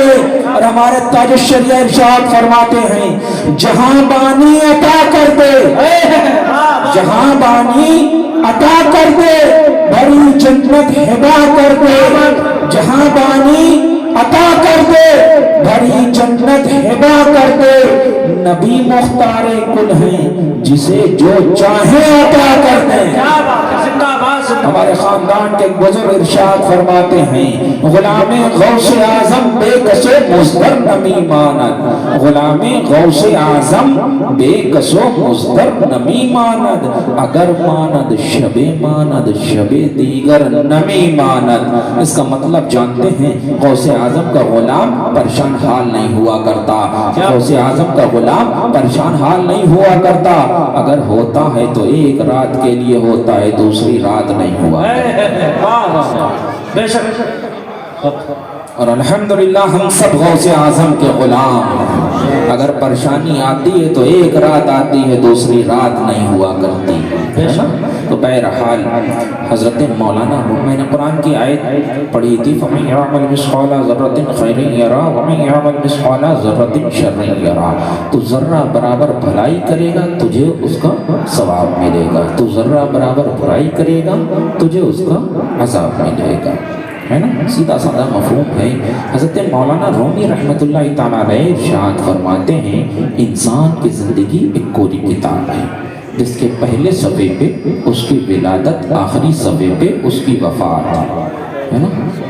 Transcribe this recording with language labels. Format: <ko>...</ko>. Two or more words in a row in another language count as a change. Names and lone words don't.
<ur>اور ہمارے تاج الشریعہ ارشاد فرماتے ہیں، جہاں بانی عطا کر دے، جہاں بانی عطا کر دے، بڑی جنت ہبا کر دے، جہاں بانی عطا کر دے، بڑی جنت ہبا کر دے، نبی مختار کل ہیں جسے جو چاہے عطا کر دے۔ ہمارے خاندان کے بزرگ ارشاد فرماتے ہیں</ur> <fa>غلام غوث اعظم بے کس و مصدر نمی ماند، غلام غوث اعظم بے کس و مصدر نمی ماند، اگر ماند شب ماند شب دیگر نمی ماند۔</fa> <ur>اس کا مطلب جانتے ہیں، غوث اعظم کا غلام پریشان حال نہیں ہوا کرتا، غوث اعظم کا غلام پریشان حال نہیں ہوا کرتا، اگر ہوتا ہے تو ایک رات کے لیے ہوتا ہے، دوسری رات نہیں ہوا۔ اور الحمدللہ ہم سب غوث اعظم کے غلام ہیں، اگر پریشانی آتی ہے تو ایک رات آتی ہے، دوسری رات نہیں ہوا کرتی۔ تو بہرحال حضرت مولانا، میں نے قرآن کی آیت پڑھی تھی</ur> <ar>فَمَن يَعْمَلْ مِثْقَالَ ذَرَّةٍ خَيْرًا يَرَهُ وَمَن يَعْمَلْ مِثْقَالَ ذَرَّةٍ شَرًّا يَرَهُ۔</ar> <ur>تو ذرہ برابر بھلائی کرے گا تجھے اس کا ثواب ملے گا، تو ذرہ برابر برائی کرے گا تجھے اس کا عذاب ملے گا، ہے نا؟ سیدھا سادہ مفہوم ہے۔ حضرت مولانا رومی رحمۃ اللہ تعالیٰ علیہ ارشاد فرماتے ہیں انسان کی زندگی ایک کوری کتاب ہے، جس کے پہلے صفحے پہ اس کی ولادت، آخری صفحے پہ اس کی وفات، ہے نا؟</ur>